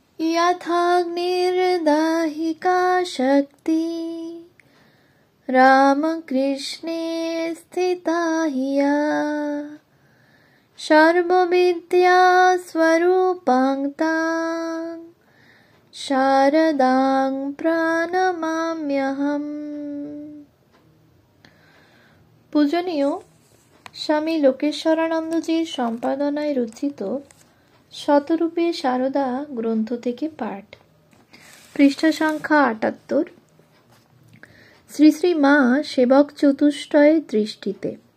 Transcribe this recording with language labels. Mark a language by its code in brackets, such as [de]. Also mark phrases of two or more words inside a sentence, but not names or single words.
[sa] यथाग्निर्दाहिका शक्ति रामकृष्णे स्थिता हिया सर्वविद्या स्वरूपां तां शारदां प्रणमाम्यहम्। [bn] পূজনীয় স্বামী লোকেশ্বরানন্দজির সম্পাদনায় রচিত শতরূপে শারদা গ্রন্থ থেকে পাঠ, পৃষ্ঠা সংখ্যা ৭৮। শ্রী শ্রী মা সেবক চতুষ্টয়ের দৃষ্টিতে।